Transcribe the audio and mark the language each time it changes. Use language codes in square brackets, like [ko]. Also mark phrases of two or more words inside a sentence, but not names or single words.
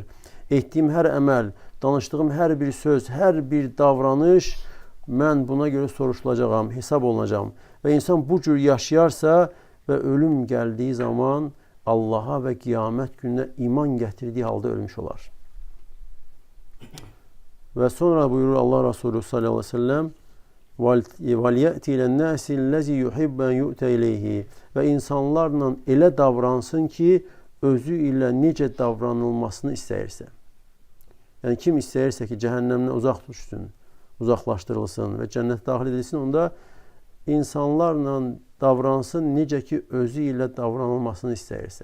[az] Etdiyim hər əməl, danışdığım hər bir söz, hər bir davranış mən buna görə soruşulacağam, hesab olunacağam. Və insan bu cür yaşayarsa və ölüm gəldiyi zaman Allaha və qiyamət gününə iman gətirdiyi halda ölmüş olar. Və sonra buyurur Allah Resulü [ar] صلى الله عليه وسلم وَلْيَأْتِ لَنَّاسِ الَّذِي يُحِبَّ أَنْ يُؤْتَ إِلَيْهِ [az] və insanlarla elə davransın ki, özü ilə necə davranılmasını istəyirsə. Yəni kim istəyirsə ki, cəhənnəmdən uzaq düşsün, uzaqlaşdırılsın və cənnət daxil edilsin, onda insanlarla davransın necə ki, özü ilə davranılmasını istəyirsə.